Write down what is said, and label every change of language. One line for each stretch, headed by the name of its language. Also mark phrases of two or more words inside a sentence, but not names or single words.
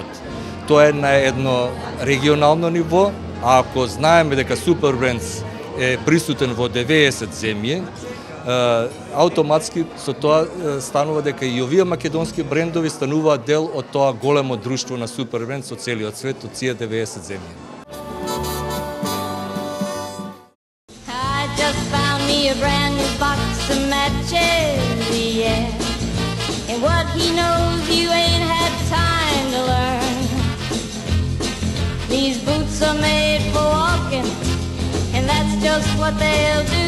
Macedonian: Тоа е на едно регионално ниво, а ако знаеме дека Супербренд е присутен во 90 земји, автоматски со тоа станува дека и овие македонски брендови стануваат дел од тоа големо друштво на Супербренд со целиот свет, од тие 90 земји.
English: A brand new box of matches, yeah. And what he knows you ain't had time to learn. These boots are made for walking, and that's just what they'll do.